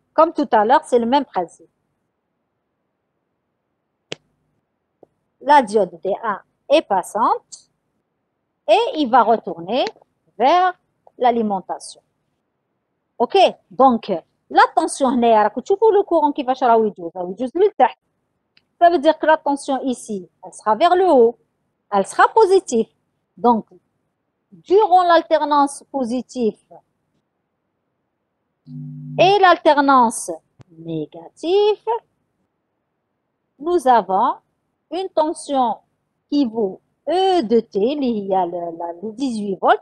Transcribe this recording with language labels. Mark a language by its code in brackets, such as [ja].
[fr] Comme tout à l'heure, c'est le même principe. La diode D1 est passante et il va retourner vers l'alimentation. OK? Donc, la tension [ar] هنايا راكم تشوفوا le courant كيفاش راهو يجوز للتحت. [fr] Ça veut dire que la tension ici, elle sera vers le haut, elle sera positive. Donc, durant l'alternance positive et l'alternance négative, nous avons une tension qui vaut E de T, il y a les 18 volts.